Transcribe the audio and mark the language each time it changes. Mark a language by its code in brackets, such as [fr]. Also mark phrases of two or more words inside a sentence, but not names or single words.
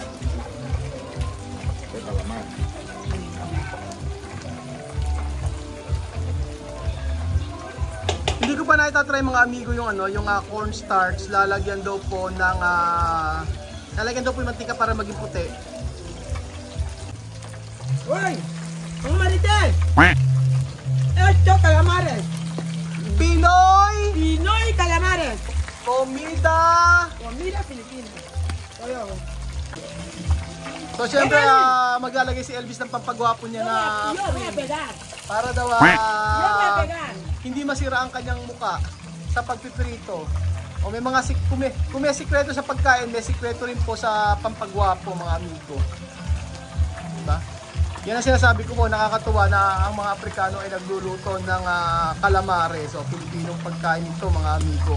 [tl] Hindi ko pa naitatry mga amigo yung yung cornstarch. Lalagyan daw po ng yung mantika para maging puti. Hoy! Mga marites! [es] Esto calamares! Pinoy! Pinoy calamares! Comida! Comida Filipina. Oyo. [tl] So syempre maglalagay si Elvis ng pampagwapo niya na [es] Yo voy a pegar. [tl] para daw [es] Yo voy a pegar. [tl] hindi masira ang kanyang muka sa pagpiprito. O may mga kung may sikreto sa pagkain, may sikreto rin po sa pampagwapo mga amigo. Diba? Yan ang sinasabi ko po, nakakatuwa na ang mga Aprikano ay nagluluto ng calamares o Pilipinong pagkain nito mga amigo.